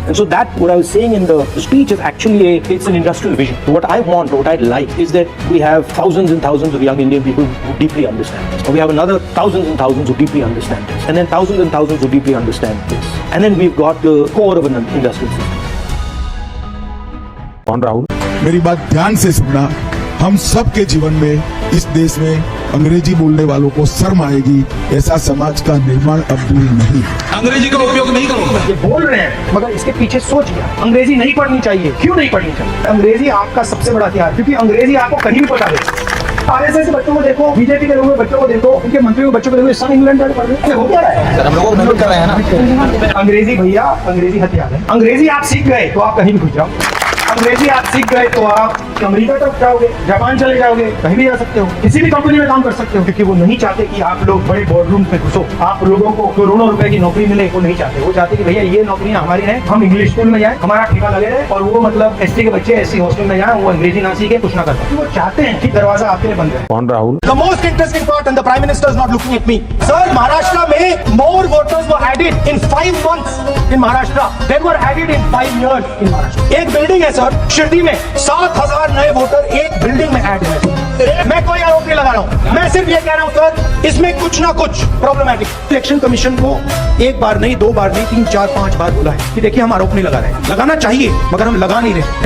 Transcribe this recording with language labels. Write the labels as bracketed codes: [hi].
[en] And so that, what I was saying in the speech is actually it's an industrial vision. What I want, what I'd like is that we have thousands and thousands of young Indian people who deeply understand this. Or we have another thousands and thousands who deeply understand this. And then thousands and thousands who deeply understand this. And then we've got the core of an industrial system. [hi] कौन राहुल? मेरी बात ध्यान से सुनना। हम सबके जीवन में इस देश में अंग्रेजी बोलने वालों को शर्म आएगी, ऐसा समाज का निर्माण अब दूर नहीं। अंग्रेजी का उपयोग नहीं करूंगा। ये बोल रहे हैं, मगर इसके पीछे सोच गया अंग्रेजी नहीं पढ़नी चाहिए। क्यों नहीं पढ़नी चाहिए? अंग्रेजी आपका सबसे बड़ा हथियार, क्योंकि अंग्रेजी आपको कहीं भी पता दे। आरएसएस बच्चों को देखो, बीजेपी के लोगों बच्चों को देखो, उनके मंत्रियों के बच्चों को देखो, सब इंग्लैंड जाके पढ़ रहे हैं। हो क्या रहा है? सर हम लोग को कर रहे हैं ना। अंग्रेजी भैया, अंग्रेजी हथियार है। अंग्रेजी आप सीख गए तो आप कहीं भी घुस जाओ। अंग्रेजी आप सीख गए तो आप अमेरिका तक जाओगे, जापान चले जाओगे, कहीं भी जा सकते हो, किसी भी कंपनी में काम कर सकते हो, क्योंकि वो नहीं चाहते कि आप लोग बड़े बोर्डरूम में घुसो, आप लोगों को करोड़ों रुपए की नौकरी मिले, वो नहीं चाहते। वो चाहते कि भैया ये नौकरियां हमारी हैं, हम इंग्लिश स्कूल में जाएं, हमारा ठेका लगे रहे, और वो मतलब एसटी के बच्चे ऐसी हॉस्टल में जाएं, वो अंग्रेजी ना सीखे, कुछ ना कर पाए। वो चाहते हैं कि दरवाजा आपके लिए बंद है। कौन Rahul? [en] The most interesting part, and the Prime Minister is not looking at me. Sir, Maharashtra में more voters were added in 5 months in Maharashtra than were added in 5 years in Maharashtra. [hi] एक बिल्डिंग है sir, Shirdi में 7,000 नए voter एक building में add है। मैं कोई आरोप नहीं लगा रहा हूँ, मैं सिर्फ ये कह रहा हूँ सर, इसमें कुछ ना कुछ प्रॉब्लमैटिक। इलेक्शन कमीशन को एक बार नहीं, 2 बार नहीं, 3, 4, 5 बार बोला है कि देखिए हम आरोप नहीं लगा रहे हैं, लगाना चाहिए मगर हम लगा नहीं रहे।